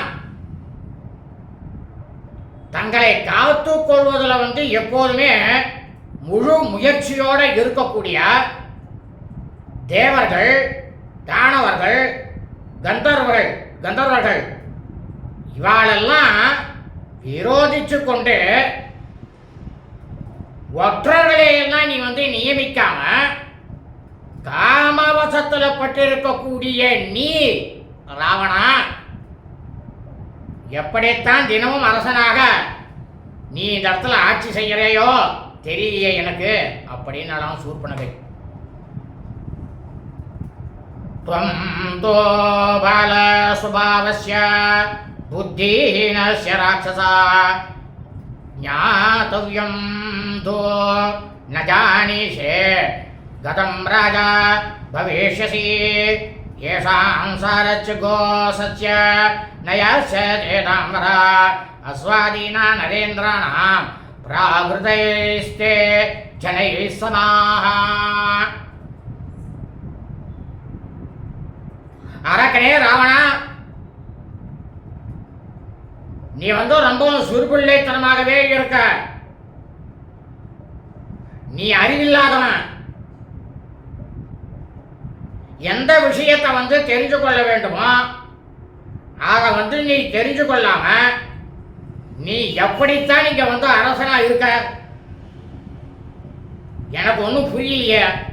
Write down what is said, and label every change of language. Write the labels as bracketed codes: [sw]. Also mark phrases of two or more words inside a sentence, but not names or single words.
[ta] தங்களை காத்து கொள்வதில் எப்போதுமே முழு முயற்சியோட இருக்கக்கூடிய தேவர்கள், தானவர்கள், கந்தர்வர்கள் இவாளெல்லாம் விரோதிச்சு கொண்டு ஒற்றர்களை எல்லாம் நீ நியமிக்காம காமவசத்தில் பட்டிருக்கக்கூடிய நீ ராவணா எப்படித்தான் தினமும் அரசனாக நீ இந்த இடத்துல ஆட்சி செய்யறையோ தெரியலையே எனக்கு அப்படின்னு சூர்பனகை. [sa] त्वं तो बाल स्वभावस्य बुद्धिहीनस्य राक्षसा ज्ञातव्यं तो न जानीषे गतं राजा भविष्यसि येषां सारच्च गोसस्य नयस्य चेताम्बरा अस्वादीना नरेन्द्राणां प्रावृतैस्ते जनैः समाः. [ta] அரக்கனே ராவணா, நீ ரொம்பவும் சுருபிள்ளைத்தனமாகவே இருக்க. நீ அறிவில்லாதவன். எந்த விஷயத்தை தெரிஞ்சு கொள்ள வேண்டுமோ அதை நீ தெரிஞ்சு கொள்ளாம நீ எப்படித்தான் இங்க அரசனா இருக்க எனக்கு ஒன்றும் புரியலையே.